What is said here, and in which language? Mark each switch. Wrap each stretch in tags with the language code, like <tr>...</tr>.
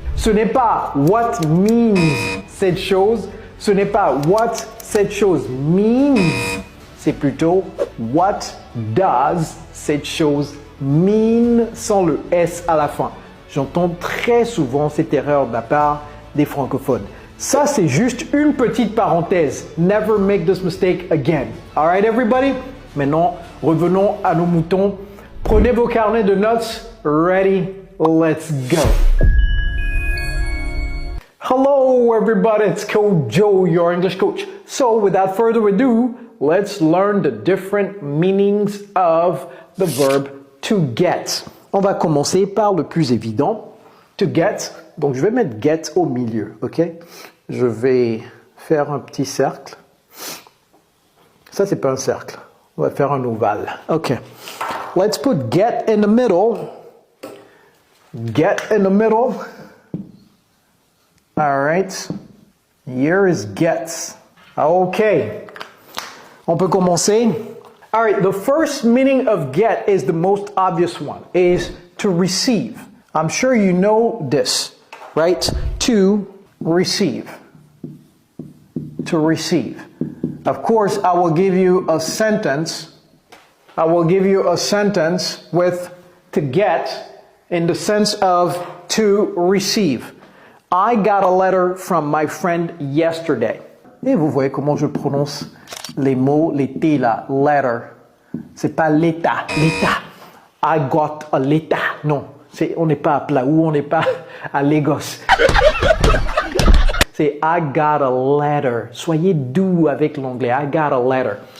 <fr>Ce n'est pas</fr> <en>what means</en> <fr>cette chose, ce n'est pas</fr> <en>what</en> <fr>cette chose</fr> <en>means,</en> <fr>c'est plutôt</fr> <en>what does</en> <fr>cette chose</fr> <en>mean</en> <fr>sans le S à la fin. J'entends très souvent cette erreur de la part des francophones. Ça, c'est juste une petite parenthèse.</fr> <en>Never make this mistake again. Alright, everybody?</en> <fr>Maintenant, revenons à nos moutons. Prenez vos carnets de notes.</fr> <en>Ready? Let's go. Hello, everybody. It's Coach Joe, your English coach. So, without further ado, let's learn the different meanings of the verb to get.</en> <fr>On va commencer par le plus évident,</fr> <en>to get.</en> <fr>Donc, je vais mettre</fr> <en>get</en> <fr>au milieu, ok? Je vais faire un petit cercle. Ça, c'est pas un cercle. On va faire un ovale. Ok.</fr> <en>Let's put get in the middle. Get in the middle. All right. Here is get. Okay.</en> <fr>On peut commencer.</fr> <en>All right, the first meaning of get is the most obvious one, is to receive. I'm sure you know this, right? To receive. To receive. Of course, I will give you a sentence. I will give you a sentence with to get in the sense of to receive. I got a letter from my friend yesterday.</en> <fr>Et vous voyez comment je prononce les mots, les T là, letter. C'est pas l'état, l'état.</fr> <en>I got a letter.</en> <fr>Non, on n'est pas à Plaou, on n'est pas à Lagos. C'est</fr> <en>I got a letter.</en> <fr>Soyez doux avec l'anglais.</fr> <en>I got a letter.</en>